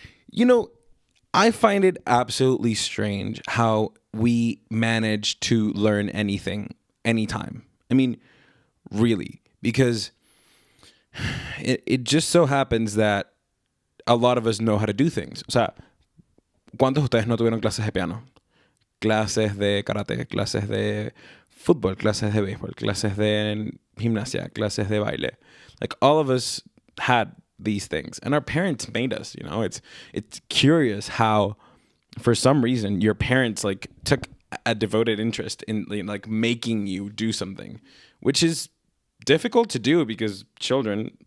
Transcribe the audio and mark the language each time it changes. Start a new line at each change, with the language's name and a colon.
English: You know, I find it absolutely strange how we manage to learn anything anytime. I mean, really, because it just so happens that a lot of us know how to do things.
Spanish: O sea, ¿cuántos de ustedes no tuvieron clases de piano? Clases de karate, clases de fútbol, clases de béisbol, clases de gimnasia, clases de baile.
English: Like all of us had these things, and our parents made us. It's curious how, for some reason, your parents like took a devoted interest in like making you do something, which is difficult to do because children.